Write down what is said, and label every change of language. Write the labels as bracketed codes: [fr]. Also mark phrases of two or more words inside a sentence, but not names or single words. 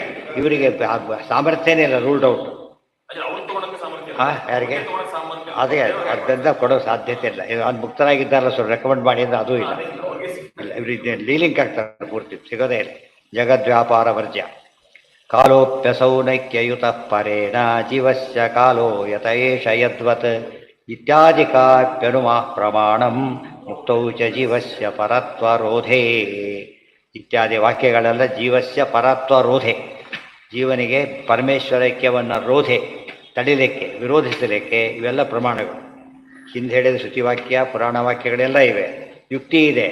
[kn] ಇವರಿಗೆ ಸಾಮರ್ಥ್ಯನೇ ಇಲ್ಲ, [en] ruled out. [kn] ಯಾರಿಗೆ? ಅದೇ ಅದರಿಂದ ಕೊಡೋ ಸಾಧ್ಯತೆ ಇಲ್ಲ. ಅದು ಮುಕ್ತರಾಗಿದ್ದಾರಲ್ಲ, ಸ್ವಲ್ಪ ರೆಕಮೆಂಡ್ ಮಾಡಿ ಅಂದರೆ ಅದೂ ಇಲ್ಲ. ಇವ್ರಿಗೆ ಲೀಲಿಂಕ್ ಆಗ್ತಾರೆ, ಪೂರ್ತಿ ಸಿಗೋದೇ ಇಲ್ಲ. [sa] ಜಗದ್ವ್ಯಾಪಾರ ವರ್ಜ್ಯ. ಕಾಲೋಪ್ಯಸೌ ನೈಕ್ಯಯುತ ಪರೇಣ ಜೀವಸ್ಯ ಕಾಲೋ ಯತ ಏಷ ಯದ್ವತ್ ಇತ್ಯಾದಿಕಾಪ್ಯನುಮಃ ಪ್ರಮಾಣಂ ಮುಕ್ತೌ ಚ ಜೀವಸ್ಯ ಪರತ್ವರೋಧೇ. [kn] ಇತ್ಯಾದಿ ವಾಕ್ಯಗಳೆಲ್ಲ [sa] ಜೀವಸ್ಯ ಪರತ್ವರೋಧೆ, [kn] ಜೀವನಿಗೆ ಪರಮೇಶ್ವರೈಕ್ಯವನ್ನು ರೋಧೆ ತಡಿಲಿಕ್ಕೆ, ವಿರೋಧಿಸಲಿಕ್ಕೆ ಇವೆಲ್ಲ ಪ್ರಮಾಣಗಳು. ಹಿಂದೆ ಹೇಳಿದ ಶ್ರುತಿವಾಕ್ಯ ಪುರಾಣ ವಾಕ್ಯಗಳೆಲ್ಲ ಇವೆ. ಯುಕ್ತಿ ಇದೆ.